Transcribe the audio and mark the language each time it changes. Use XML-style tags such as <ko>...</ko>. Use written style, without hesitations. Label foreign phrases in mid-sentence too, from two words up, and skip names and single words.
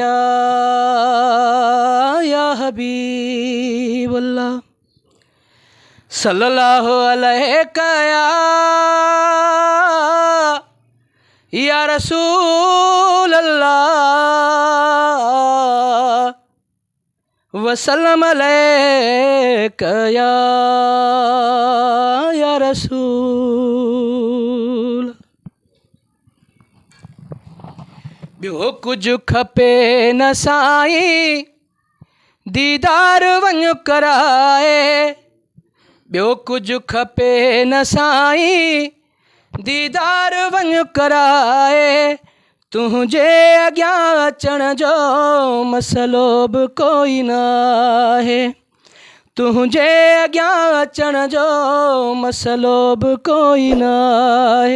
<ar>يا حبيب الله صلى الله عليك يا رسول الله وسلم عليك يا رسول.</ar> <sd>ॿियो कुझु खपे न साईं दीदार वञ कराए, ॿियो कुझु खपे न साईं दीदार वञ कराए, तुंहिंजे अॻियां अचण जो मसलो बि कोई न आहे, तुंहिंजे अॻियां अचण जो मसलो बि कोई न आहे।</sd>